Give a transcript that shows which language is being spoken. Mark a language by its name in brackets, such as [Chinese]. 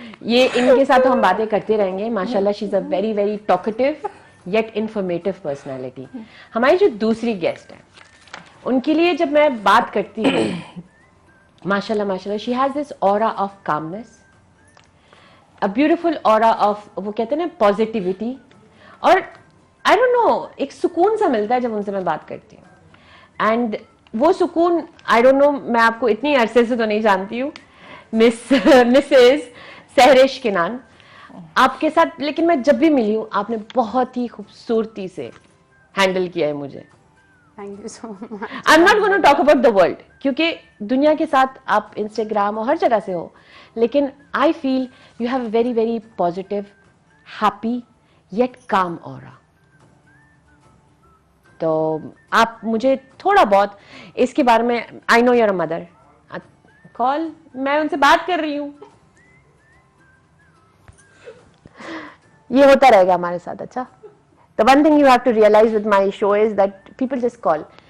[Urdu] یہ ان کے ساتھ ہم باتیں کرتے رہیں گے ماشاءاللہ. [English] She is a very very talkative yet informative personality. [Urdu] ہماری جو دوسری گیسٹ ہے, ان کے لیے جب میں بات کرتی ہوں ماشاءاللہ, [English] she has this aura of calmness, a beautiful aura of, [Urdu] وہ کہتے ہیں نا, پازیٹیوٹی, اور آئی ڈونٹ نو, ایک سکون سا ملتا ہے جب ان سے میں بات کرتی ہوں. اینڈ وہ سکون, آئی ڈونٹ نو, میں آپ کو اتنی عرصے سے تو نہیں جانتی ہوں, مسز سہرش کنان آپ کے ساتھ, لیکن میں جب بھی ملی ہوں آپ نے بہت ہی خوبصورتی سے ہینڈل کیا ہے مجھے. [English] Thank you so much. I'm not going to talk about the world, [Urdu] کیونکہ دنیا کے ساتھ آپ انسٹاگرام اور ہر جگہ سے ہو, [English] لیکن I feel you have a very very positive, happy yet calm aura. [Urdu] تو آپ مجھے تھوڑا بہت اس کے بارے میں, [English] I know you're a mother. [Urdu] کال, میں ان سے بات کر رہی ہوں, یہ ہوتا رہے گا ہمارے ساتھ. [English] اچھا, the one thing you have to realize with my show is that people just call.